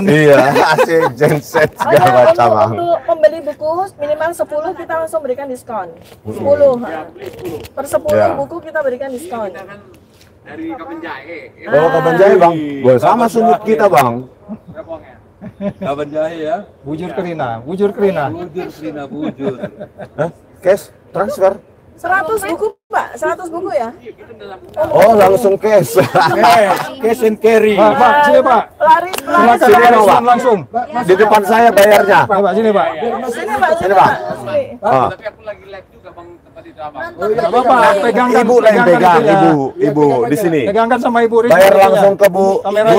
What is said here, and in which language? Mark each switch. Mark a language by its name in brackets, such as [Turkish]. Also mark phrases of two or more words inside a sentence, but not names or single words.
[Indonesian] Iya, AC genset Oh segala ya, macam. Bang. untuk pembeli buku minimal 10 kita langsung berikan diskon. 10. Per 10 Ya. buku kita berikan diskon. Oh, kapan jahe bang? Boleh sama sumut kita bang. Kapan jahe ya? [Batak Karo] Bujur kerina, bujur kerina. Bujur, Sina bujur. [English] Hah? Cash transfer? [Indonesian] 100 buku, Pak. 100 buku ya? Oh, langsung cash. [English] Cash and carry. [Indonesian] Pak, sini Pak. Laris, Silakan Sini, Pak, Pak. langsung. Di depan saya bayarnya. Pak, sini Pak. Sini, Pak. Sini, Pak. Sini. Ah. Gak apa-apa, pegangkan. Ibu lah yang pegang, itunya. ibu di sini. Pegangkan sama Ibu Rizky. Bayar langsung ke Bu Kameranya.